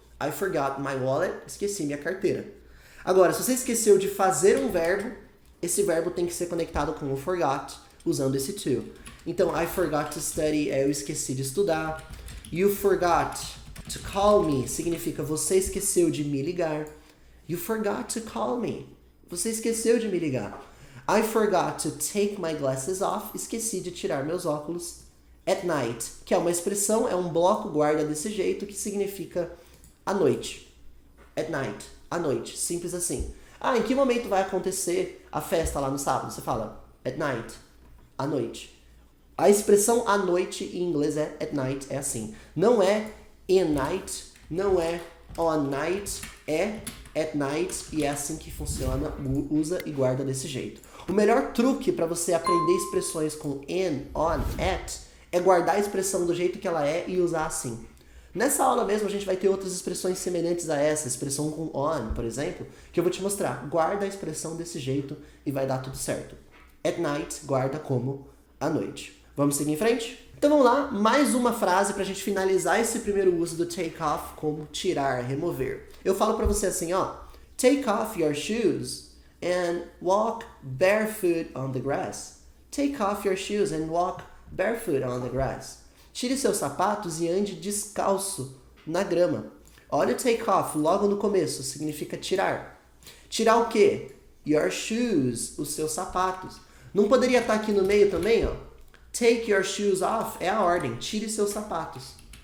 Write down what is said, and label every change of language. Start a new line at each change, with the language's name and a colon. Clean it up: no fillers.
English: I forgot my wallet,
Portuguese: esqueci minha carteira. Agora, se você esqueceu de fazer um verbo, esse verbo tem que ser conectado com o forgot, usando esse to. Então,
English: I forgot to study
Portuguese: é eu esqueci de estudar.
English: You forgot to call me
Portuguese: significa você esqueceu de me ligar.
English: You forgot to call me.
Portuguese: Você esqueceu de me ligar.
English: I forgot to take my glasses off.
Portuguese: Esqueci de tirar meus óculos.
English: At night,
Portuguese: que é uma expressão, é um bloco guarda desse jeito que significa à noite.
English: At night,
Portuguese: à noite, simples assim. Ah, em que momento vai acontecer a festa lá no sábado? Você fala at night, à noite. A expressão à noite em inglês é at night, é assim. Não é in night, não é on night, é at night e é assim que funciona, usa e guarda desse jeito. O melhor truque para você aprender expressões com in, on, at é guardar a expressão do jeito que ela é e usar assim. Nessa aula mesmo a gente vai ter outras expressões semelhantes a essa, expressão com on, por exemplo, que eu vou te mostrar. Guarda a expressão desse jeito e vai dar tudo certo. At night, guarda como à noite. Vamos seguir em frente? Então vamos lá, mais uma frase pra gente finalizar esse primeiro uso do take off como tirar, remover. Eu falo pra você assim, ó.
English: Take off your shoes and walk barefoot on the grass. Take off your shoes and walk barefoot on the grass.
Portuguese: Tire seus sapatos e ande descalço na grama. Olha o take off logo no começo, significa tirar. Tirar o quê? Your shoes, os seus sapatos. Não poderia estar aqui no meio também, ó?
English: Take your shoes off
Portuguese: é a ordem, tire seus sapatos.